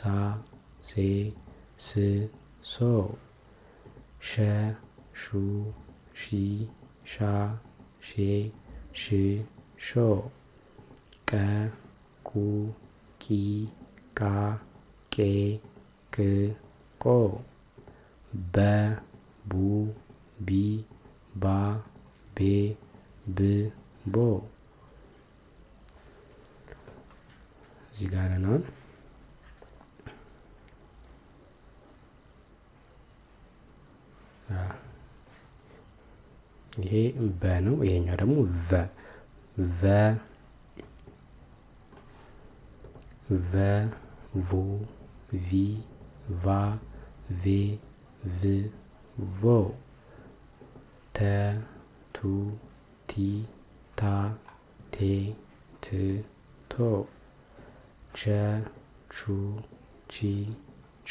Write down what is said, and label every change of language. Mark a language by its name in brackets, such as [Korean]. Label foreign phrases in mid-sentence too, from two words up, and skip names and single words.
[Amharic] ሴ ስ ሶ ሸ ሹ ሺ ሻ ሼ ሽ ሾ ቀ ቁ ቂ ቃ ቄ ቅ ቆ በ ቡ ቢ ባ ቤ ብ ቦ እዚህ ጋር ነን። ይሄ በ ነው። ይሄኛው ደግሞ ቨ ቨ ቨ ቮ ቪ ቫ ቬ ቭ ቮ ተ ቱ ቲ ታ ቴ ት ቶ ቸ ቹ ቺ ቻ